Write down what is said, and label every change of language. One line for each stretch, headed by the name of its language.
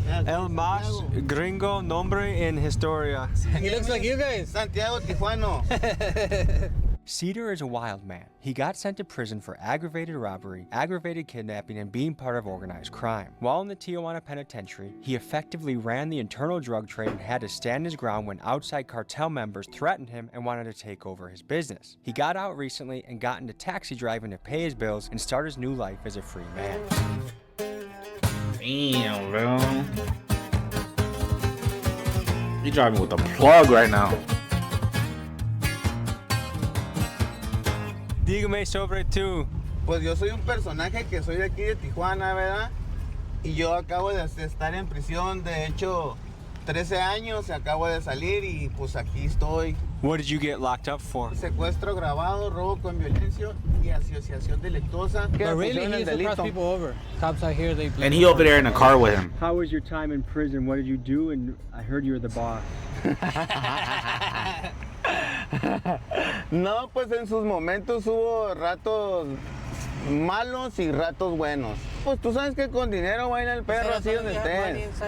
Spanish: El más gringo nombre en historia.
English: He looks like you guys. Santiago Tijuano. Cedar is a wild man. He got sent to prison for aggravated robbery, aggravated kidnapping, and being part of organized crime. While in the Tijuana penitentiary, he effectively ran the internal drug trade and had to stand his ground when outside cartel members threatened him and wanted to take over his business. He got out recently and got into taxi driving to pay his bills and start his new life as a free man. Damn, bro. He driving with a plug right now.
Spanish: Dígame sobre tú. Pues yo soy un personaje que soy de aquí de Tijuana, ¿verdad? Y yo acabo de estar en prisión, de hecho, 13 años, acabo de salir y pues aquí estoy.
English: What did you get locked up for?
Spanish: Secuestro agravado, robo con violencia y asociación delictuosa.
English: But really, he used to cross people over. Cops out here, they... And he over there in a car with him. How was your time in prison? What did you do? And I heard you were the boss.
Spanish: No, pues en sus momentos hubo ratos malos y ratos buenos. Pues tú sabes que con dinero baila el perro así donde estés.